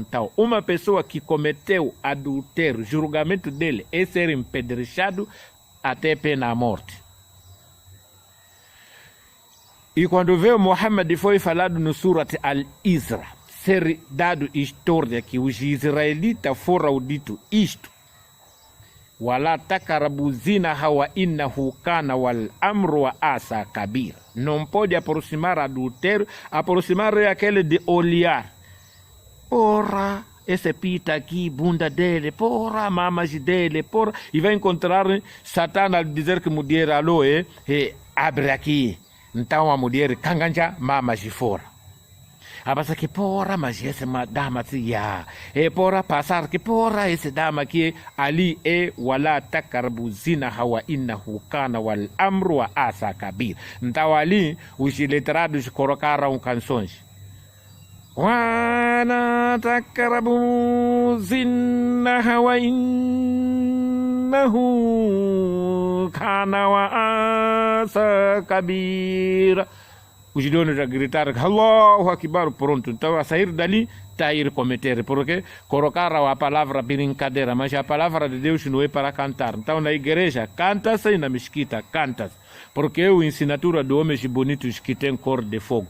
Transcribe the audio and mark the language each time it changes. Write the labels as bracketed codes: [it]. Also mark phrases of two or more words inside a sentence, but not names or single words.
[pt] Então, uma pessoa que cometeu adultério, julgamento dele é ser empedrechado até pena a morte. E quando veio Muhammad foi falado no Surat Al-Isra, ser dado história que os israelitas foram dito isto. [ar] Wala takarabu zinaha wa innahu kana wal amru wa asa kabir. [pt] Não pode aproximar adultério. Aproximar é aquele de olhar. Porra, esse pita aqui, bunda dele, porra, mamas dele, porra. E vai encontrar Satã a dizer que mulher, alô, abre aqui. Então a mulher, canganja, mamas de fora. A passar que porra, mas essa dama assim, porra, passar que porra, essa dama aqui, ali [ar] wala takarbu zinaha wa innahu kana wal amru wa asa kabir. [pt] Então ali, os letrados colocaram canções. [ar] Wala takarbu zinaha wa innahu kana wa asa kabir. [pt] Os donos a gritar, [ar] Allahu Akbar, [pt] pronto. Então, a sair dali, está a ir cometer. Porque colocaram a palavra brincadeira, mas a palavra de Deus não é para cantar. Então, na igreja, canta-se e na mesquita, canta-se. Porque é a ensinatura de homens bonitos que têm cor de fogo.